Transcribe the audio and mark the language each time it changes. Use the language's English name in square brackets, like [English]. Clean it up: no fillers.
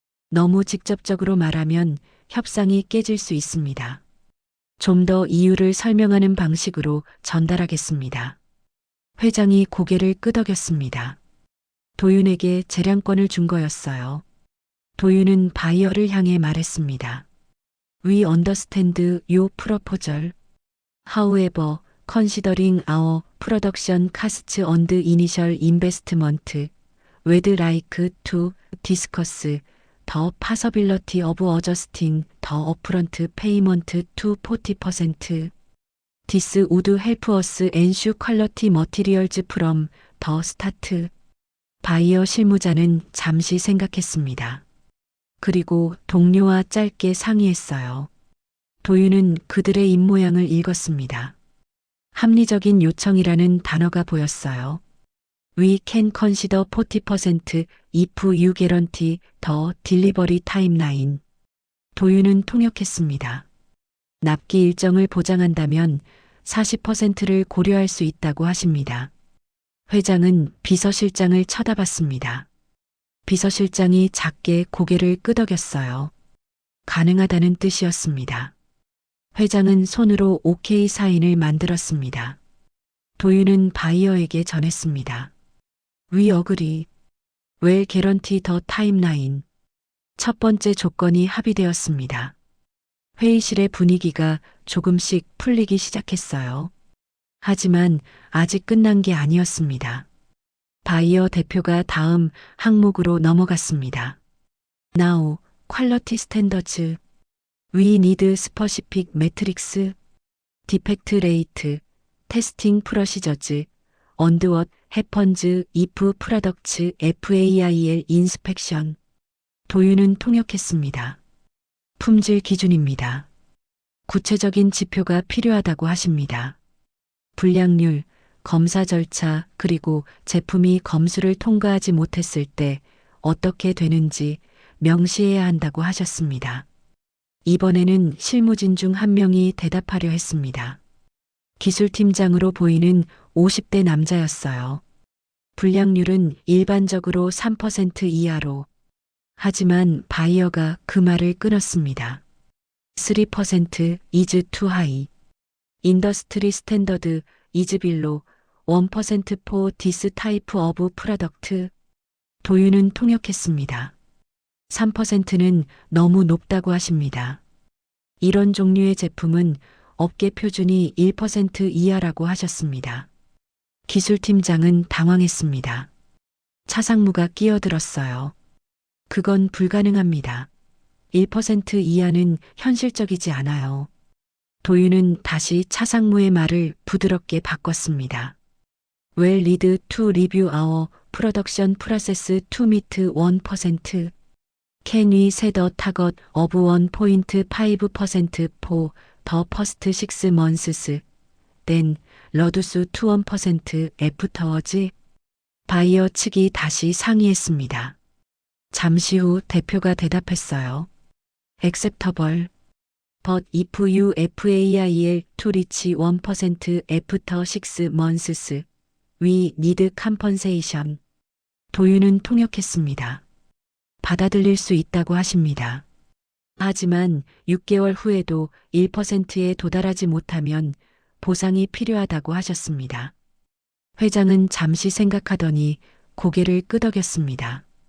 [Korean] 너무 직접적으로 말하면 협상이 깨질 수 있습니다. 좀 더 이유를 설명하는 방식으로 전달하겠습니다. 회장이 고개를 끄덕였습니다. 도윤에게 재량권을 준 거였어요. 도윤은 바이어를 향해 말했습니다. [English] We understand your proposal. However, considering our production costs and initial investment, we'd like to discuss the possibility of adjusting the upfront payment to 40%. This would help us ensure quality materials from the start. [Korean] 바이어 실무자는 잠시 생각했습니다. 그리고 동료와 짧게 상의했어요. 도윤은 그들의 입모양을 읽었습니다. 합리적인 요청이라는 단어가 보였어요. [English] We can consider 40% if you guarantee the delivery timeline. [Korean] 도윤은 통역했습니다. 납기 일정을 보장한다면 40%를 고려할 수 있다고 하십니다. 회장은 비서실장을 쳐다봤습니다. 비서실장이 작게 고개를 끄덕였어요. 가능하다는 뜻이었습니다. 회장은 손으로 오케이 사인을 만들었습니다. 도윤은 바이어에게 전했습니다. [English] We agree. Well guarantee the timeline. [Korean] 첫 번째 조건이 합의되었습니다. 회의실의 분위기가 조금씩 풀리기 시작했어요. 하지만 아직 끝난 게 아니었습니다. 바이어 대표가 다음 항목으로 넘어갔습니다. [English] Now, quality standards. We need specific metrics, defect rate, testing procedures, and what happens if products FAIL inspection. [Korean] 도윤은 통역했습니다. 품질 기준입니다. 구체적인 지표가 필요하다고 하십니다. 불량률, 검사 절차, 그리고 제품이 검수를 통과하지 못했을 때 어떻게 되는지 명시해야 한다고 하셨습니다. 이번에는 실무진 중 한 명이 대답하려 했습니다. 기술팀장으로 보이는 50대 남자였어요. 불량률은 일반적으로 3% 이하로. 하지만 바이어가 그 말을 끊었습니다. [English] 3% is too high. 인더스트리 스탠더드 is below 1% for this type of product. [Korean] 도윤은 통역했습니다. 3%는 너무 높다고 하십니다. 이런 종류의 제품은 업계 표준이 1% 이하라고 하셨습니다. 기술팀장은 당황했습니다. 차상무가 끼어들었어요. 그건 불가능합니다. 1% 이하는 현실적이지 않아요. 도윤은 다시 차상무의 말을 부드럽게 바꿨습니다. [English] Well lead to review our production process to meet 1%. Can we set a target of 1.5% for the first 6 months, then reduce to 1% afterwards? [Korean] 바이어 측이 다시 상의했습니다. 잠시 후 대표가 대답했어요. [English] Acceptable. But if you fail to reach 1% after 6 months, we need compensation. [Korean] 도윤은 통역했습니다. 받아들일 수 있다고 하십니다. 하지만 6개월 후에도 1%에 도달하지 못하면 보상이 필요하다고 하셨습니다. 회장은 잠시 생각하더니 고개를 끄덕였습니다.